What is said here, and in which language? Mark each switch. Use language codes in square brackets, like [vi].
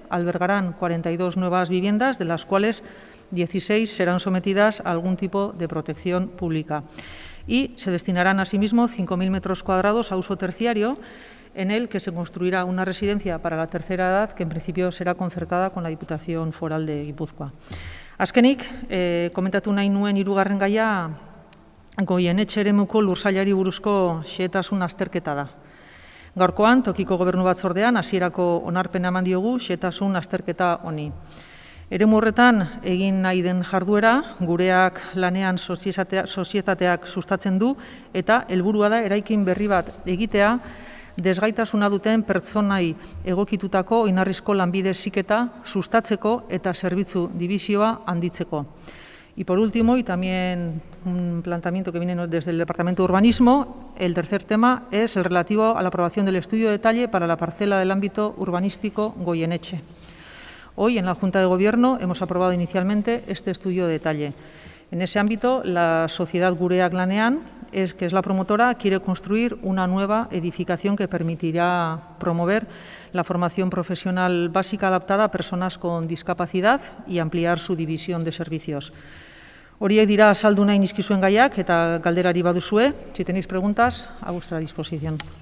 [es] Albergarán 42 nuevas viviendas, de las cuales 16 serán sometidas a algún tipo de protección pública. Y se destinarán asimismo 5.000 metros cuadrados a uso terciario, en el que se construirá una residencia para la tercera edad, que en principio será concertada con la Diputación Foral de Guipúzcoa. [eu] Azkenik, komentatu nahi nuen hirugarren gaia, Goienetxe eremuko lursailari buruzko xehetasun azterketa da. Gaurkoan, tokiko gobernu batzordean, hasierako onarpena eman diogu xehetasun azterketa honi. Eremu horretan egin nahi den jarduera, gureak lanean sozietateak sustatzen du, eta helburua da eraikin berri bat egitea, desgaitasuna duten pertsonai egokitutako oinarrizko lanbide heziketa sustatzeko eta zerbitzu dibisioa handitzeko. [es] Y por último, y también un planteamiento que viene desde el Departamento de Urbanismo, el tercer tema es el relativo a la aprobación del estudio de detalle para la parcela del ámbito urbanístico Goienetxe. Hoy, en la Junta de Gobierno, hemos aprobado inicialmente este estudio de detalle. En ese ámbito, la sociedad Gureak Lanean, que es la promotora, quiere construir una nueva edificación que permitirá promover la formación profesional básica adaptada a personas con discapacidad y ampliar su división de servicios. [eu] Horiek dira azaldu nahi nizkizuen gaiak eta galderari baduzue. [es] Si tenéis preguntas, a vuestra disposición.